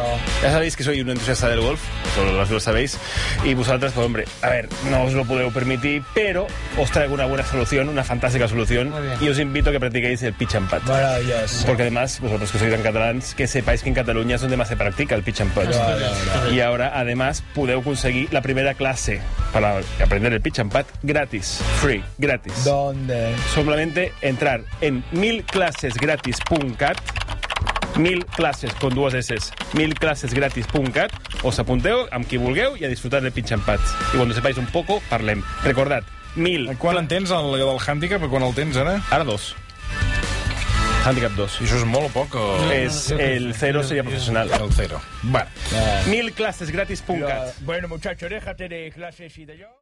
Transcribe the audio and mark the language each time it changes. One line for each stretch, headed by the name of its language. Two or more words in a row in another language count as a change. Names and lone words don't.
Spanish: Ya sabéis que soy un entusiasta del golf, solo lo sabéis, y vosotras, pues hombre, a ver, no os lo podeu permitir, pero os traigo una buena solución, una fantástica solución, y os invito a que practiquéis el Pitch and Putt. Maravilloso. Porque además, vosotros que sois tan catalans, que sepáis que en Cataluña es donde más se practica el Pitch and Putt. Y ahora, además, podeu conseguir la primera clase para aprender el Pitch and Putt gratis, free, gratis. ¿Dónde? Solamente entrar en 1000clasesgratis.cat, 1000 classes con dues S, 1000clasesgratis.cat, os
Catalan: apunteu amb qui vulgueu i
Spanish: a disfrutar del Pitch and Putt.
Catalan: I quan ho
Spanish: sepáis un poco,
Catalan: parlem. Recordad, 1000... Quan en tens el del hàndicap? Quan el tens ara? Ara 2. Handicap 2. I això és molt o poc? O...
Spanish: Es el 0 sería profesional.
Catalan: El 0. Va. 1000clasesgratis.cat.
Spanish: Bueno, muchacho, déjate de clases y de yo.